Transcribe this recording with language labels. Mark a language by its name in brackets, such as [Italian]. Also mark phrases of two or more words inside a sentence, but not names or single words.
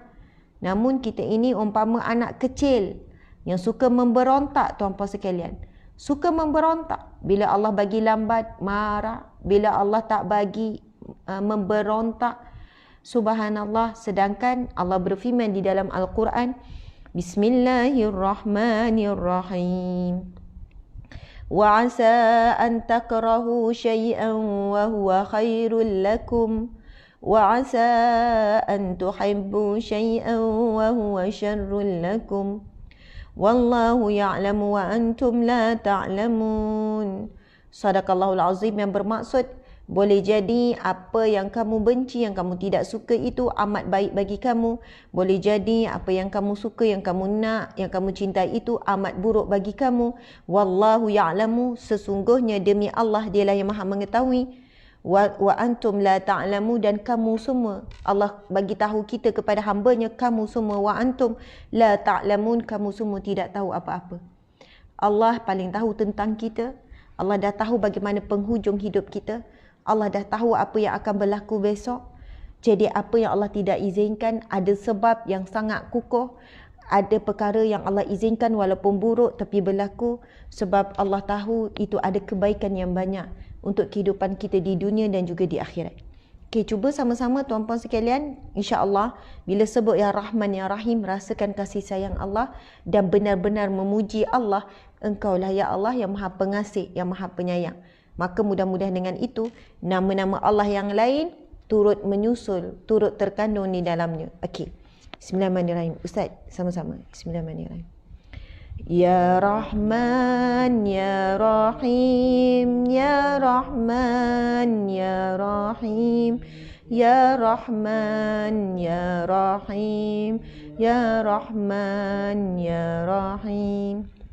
[Malay] Namun kita ini umpama anak kecil yang suka memberontak, tuan-puan sekalian. Suka memberontak. Bila Allah bagi lambat, marah. Bila Allah tak bagi, memberontak. Subhanallah. Sedangkan Allah berfirman di dalam Al-Quran, [Arabic] بسم الله الرحمن الرحيم. وعسى أن تكرهوا شيئا وهو خير لكم وعسى أن تحبوا شيئا وهو شر لكم والله يعلم وأنتم لا تعلمون. صدق الله العظيم, [Malay] yang bermaksud boleh jadi apa yang kamu benci, yang kamu tidak suka itu amat baik bagi kamu. Boleh jadi apa yang kamu suka, yang kamu nak, yang kamu cintai itu amat buruk bagi kamu. [Arabic] والله يعلم, [Malay] sesungguhnya demi Allah dialah yang maha mengetahui. [Arabic] وأنتم لا تعلمون, [Malay] dan kamu semua, Allah bagi tahu kita kepada hambanya, kamu semua, [Arabic] وأنتم لا تعلمون, [Malay] kamu semua tidak tahu apa-apa. Allah paling tahu tentang kita. Allah dah tahu bagaimana penghujung hidup kita. Allah dah tahu apa yang akan berlaku besok. Jadi apa yang Allah tidak izinkan, ada sebab yang sangat kukuh. Ada perkara yang Allah izinkan walaupun buruk tapi berlaku, sebab Allah tahu itu ada kebaikan yang banyak untuk kehidupan kita di dunia dan juga di akhirat. Okey, cuba sama-sama tuan-puan sekalian, insya-Allah bila sebut [Arabic] يا رحمن يا رحيم, [Malay] rasakan kasih sayang Allah dan benar-benar memuji Allah. Engkaulah ya Allah yang Maha Pengasih, yang Maha Penyayang. Maka mudah-mudahan dengan itu nama-nama Allah yang lain turut menyusul, turut terkandung di dalamnya. Okey. [Arabic] بسم الله الرحمن الرحيم. [Malay] Ustaz, sama-sama. [Arabic] بسم الله الرحمن الرحيم. يا رحمن يا رحيم، يا رحمن يا رحيم، يا رحمن يا رحيم، يا رحمن يا رحيم.